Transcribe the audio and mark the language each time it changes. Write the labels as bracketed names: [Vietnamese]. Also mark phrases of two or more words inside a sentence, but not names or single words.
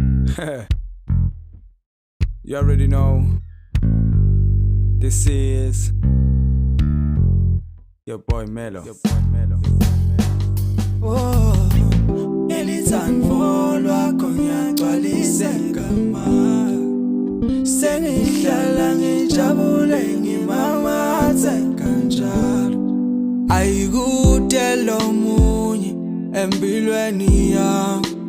[English] You already know. This is your boy Melo. [Swati] Oh, elithandvo lwakho ngiyagcwalisa igama. Sengihlala ngijabule ngimamathe kanjalo. Ayikude lomunye empilweni yami.